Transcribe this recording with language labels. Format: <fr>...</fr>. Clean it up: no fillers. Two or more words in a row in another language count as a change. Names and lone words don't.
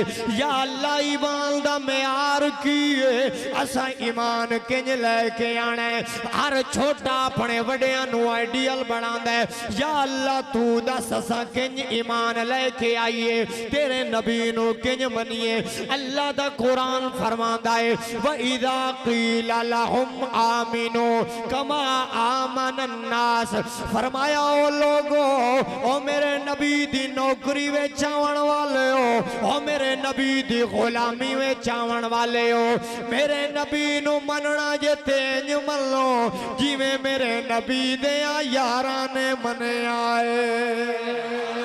<pa>ਯਾ ਅੱਲਾਹ ਈਮਾਨ ਦਾ ਮਿਆਰ ਕੀ ਹੈ, ਅਸਾਂ ਈਮਾਨ ਕਿਵੇਂ ਲੈ ਕੇ ਆਣਾ ਹੈ। ਹਰ ਛੋਟਾ ਆਪਣੇ ਵੱਡਿਆਂ ਨੂੰ ਆਈਡੀਅਲ ਬਣਾਂਦਾ ਹੈ। ਯਾ ਅੱਲਾਹ ਤੂ ਦੱਸ ਅਸਾਂ ਕਿਵੇਂ ਈਮਾਨ ਲੈ ਕੇ ਆਈਏ, ਤੇਰੇ ਨਬੀ ਨੂੰ ਕਿਵੇਂ ਮੰਨੀਏ। ਅੱਲਾਹ ਦਾ ਕੁਰਾਨ ਫ਼ਰਮਾਂਦਾ ਹੈ</pa> <ar>وإذا قيل لهم آمنوا كما آمن الناس.</ar> <pa>ਫ਼ਰਮਾਇਆ ਓ ਲੋਕੋ ਓ ਮੇਰੇ ਨਬੀ ਦੀ ਨੌਕਰੀ ਵਿਚ ਆਵਣ ਵਾਲੇ ਹੋ, ਓ ਮੇਰੇ ਨਬੀ ਦੀ ਗ਼ੁਲਾਮੀ ਵਿਚ ਆਵਣ ਵਾਲੇ ਹੋ, ਮੇਰੇ ਨਬੀ ਨੂੰ ਮੰਨਣਾ ਜੇ ਤੇਜ਼ ਮੰਨ ਲੋ ਜਿਵੇਂ ਮੇਰੇ ਨਬੀ ਦੇ ਯਾਰਾਂ ਨੇ ਮੰਨਿਆ ਹੈ।</pa>